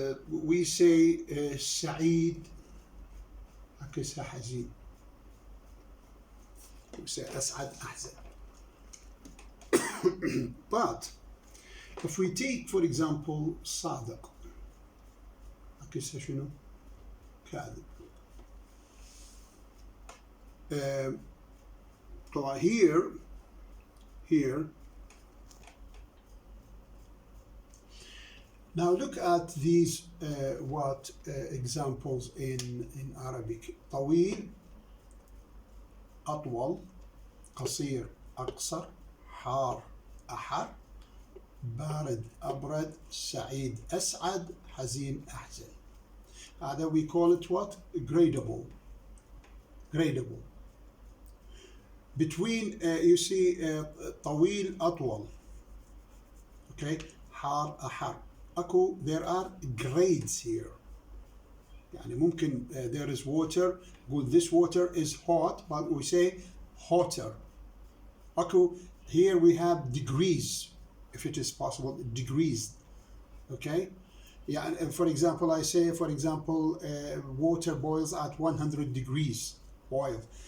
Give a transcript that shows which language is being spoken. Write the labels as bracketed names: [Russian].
[English] We say [Arabic] سعيد عكسها حزين. [English] We say [Arabic] أسعد أحزن. [English] But if we take, for example, [Arabic] صادق عكسها شنو؟ كاذب. [English] طبعا here now look at these examples in Arabic. [Arabic] طويل أطول قصير أقصر حار أحر بارد أبرد سعيد أسعد حزين أحزن. [English] هذا we call it what? Gradable. Between you see [Arabic] طويل أطول. Okay, حار أحر. [English] There are grades here. [Arabic] يعني ممكن [English] there is water. Good, this water is hot, but we say hotter. Here we have degrees, if it is possible, degrees. Okay. Yeah, and for example, I say, water boils at 100 degrees boil.